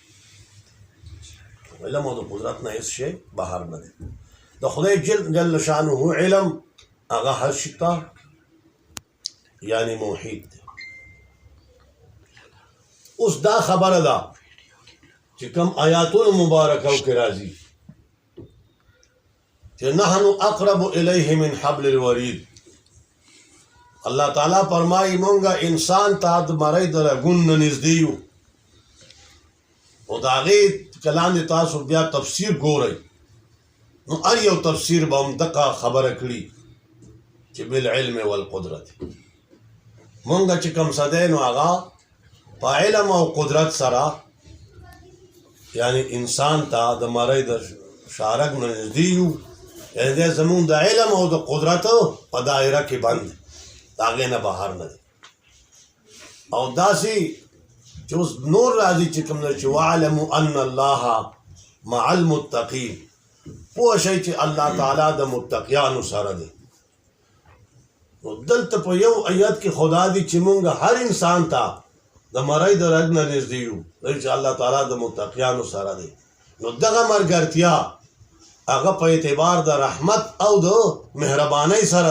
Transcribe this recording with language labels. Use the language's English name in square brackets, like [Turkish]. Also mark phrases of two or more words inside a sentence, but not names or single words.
[Pashto] علم او د قدرت نه هېڅ شی بهر نه دی د خدای جل شانه علم هغه هر شي ته یعنی محیط دی اوس دا خبره ده چې کوم آیاتونو مبارکو کې راځي چې [Arabic] نحن اقرب الیه من حبل الورید [Pashto] الله تعالی فرمایي مونږه انسان ته د مرۍ د رګون نه نږدې یو او د هغې که لاندې تاسو بیا تفسیر ګورئ نو هر یو تفسیر به هم دغه خبره کړي چې [Arabic] بالعلم والقدرت [Pashto] مونږه چې کوم څه دی نو هغه په علم او قدرت سره یعنی انسان ته د مرۍ د شارک نه نږدې یو یعنی دی زمونږ د علم او د قدرت په دایره کې بند د هغې نه بهر نه دی او داسې چې اوس نور راځي چې کوم دی چې [Arabic] واعلموا ان الله مع المتقین [Pashto] پوه شئ چې الله تعالی د متقیانو سره دی نو دلته په یو آیت کې خدا دی چې مونږ هر انسان ته د مرۍ د رګ نه نږدې یو چې الله تعالی د متقیانو سره دی نو دغه ملګرتیا هغه په اعتبار د رحمت او د مهربانۍ سره